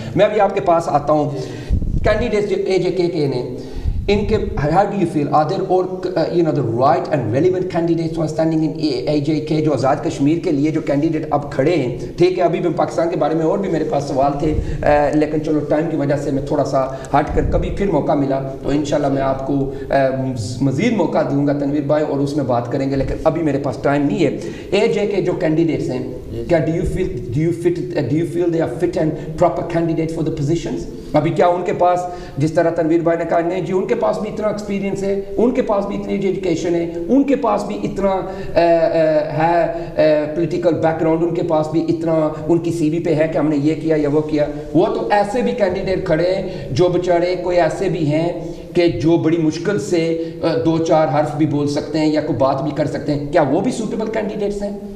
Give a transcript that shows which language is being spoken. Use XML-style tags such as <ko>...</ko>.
<ur>میں ابھی آپ کے پاس آتا ہوں, candidates جو AJK کے نے, ان کے</ur> <en>how do you feel, are there all the right and relevant candidates who are standing in AJK,</en> <ur>جو آزاد کشمیر کے لیے جو کینڈیڈیٹ اب کھڑے ہیں, ٹھیک ہے. ابھی بھی پاکستان کے بارے میں اور بھی میرے پاس سوال تھے, لیکن چلو ٹائم کی وجہ سے میں تھوڑا سا ہٹ کر, کبھی پھر موقع ملا تو انشاءاللہ میں آپ کو مزید موقع دوں گا تنویر بھائی, اور اس میں بات کریں گے, لیکن ابھی میرے پاس ٹائم نہیں ہے.</ur> <en>AJK</en> <ur>جو کینڈیڈیٹس ہیں, کیا</ur> <en>do you feel they are fit and proper candidate for the positions?</en> <ur>ابھی کیا ان کے پاس, جس طرح تنویر بھائی نے کہا, نہیں جی ان کے پاس بھی اتنا ایکسپیرینس ہے, ان کے پاس بھی اتنی ایجوکیشن ہے, ان کے پاس بھی اتنا ہے پولیٹیکل بیک گراؤنڈ, ان کے پاس بھی اتنا ان کی سی وی پہ ہے کہ ہم نے یہ کیا یا وہ کیا. وہ تو ایسے بھی کینڈیڈیٹ کھڑے ہیں جو بیچارے کوئی ایسے بھی ہیں کہ جو بڑی مشکل سے 2-4 حرف بھی بول سکتے ہیں یا کوئی بات بھی کر سکتے ہیں, کیا وہ بھی سوٹیبل کینڈیڈیٹس ہیں؟</ur>